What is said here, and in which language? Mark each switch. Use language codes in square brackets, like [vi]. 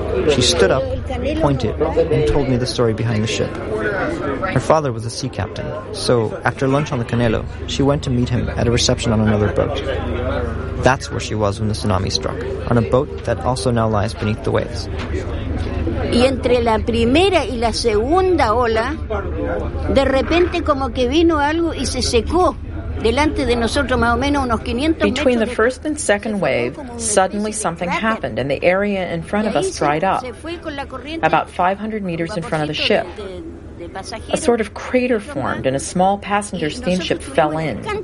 [en] She stood up, pointed, and told me the story behind the ship. Her father was a sea captain, so after lunch on the Canelo, she went to meet him at a reception on another boat. That's where she was when the tsunami struck, on a boat that also now lies beneath the waves. [es] Y entre la primera y la segunda ola, de repente como que vino algo y se secó. [en] Between the first and second wave, suddenly something happened and the area in front of us dried up, about 500 meters in front of the ship. A sort of crater formed and a small passenger steamship fell in.